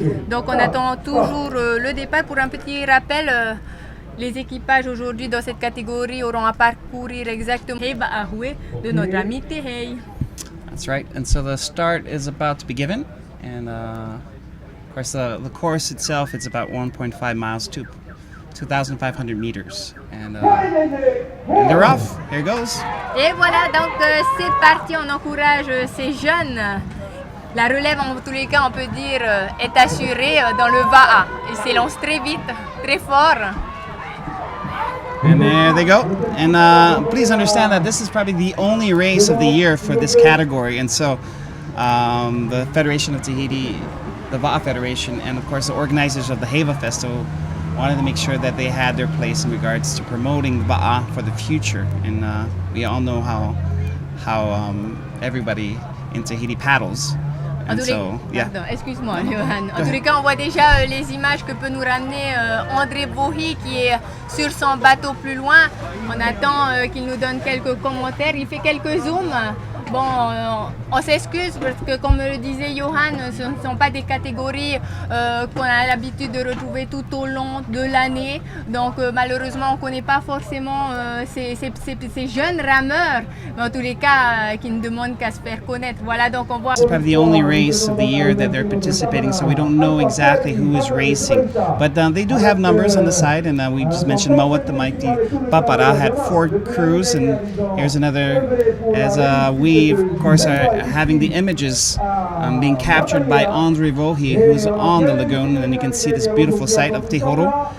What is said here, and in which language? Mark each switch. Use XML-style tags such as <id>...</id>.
<fr>Donc on attend toujours le départ. Pour un petit rappel, les équipages aujourd'hui dans cette catégorie auront à parcourir exactement Heiva Ahue de notre ami Tehei.</fr> <en>That's right. And so the start is about to be given, and of course the course itself is about 1.5 miles to 2,500 meters, and they're off. Here it goes.</en> <fr>Et voilà, donc c'est parti. On encourage ces jeunes. La relève, en tous les cas, on peut dire, est assurée dans le Va'a. Ils s'élancent très vite, très fort.</fr> <en>And there they go. And please understand that this is probably the only race of the year for this category. And so the Federation of Tahiti, the Va'a Federation, and of course the organizers of the Heiva Festival wanted to make sure that they had their place in regards to promoting Va'a for the future. And we all know how everybody in Tahiti paddles.</en> <fr>En tous excuse-moi, Johan. En tous les cas, on voit déjà les images que peut nous ramener André Bohi qui est sur son bateau plus loin. On attend qu'il nous donne quelques commentaires. Il fait quelques zooms. Bon, on s'excuse parce que, comme le disait Johan, ce ne sont pas des catégories qu'on a l'habitude de retrouver tout au long de l'année. Donc, malheureusement, on ne connaît pas forcément ces jeunes rameurs, mais en tous les cas, qui ne demandent qu'à se faire connaître. Voilà, donc on voit.</fr> <en>It's probably the only race of the year that they're participating, so we don't know exactly who is racing. But they do have numbers on the side, and we just mentioned Mawat the Mighty Papara had 4 crews, and here's another as we, of course, are having the images being captured by Andre Vohi, who's on the lagoon, and you can see this beautiful site of Tehoro.</en>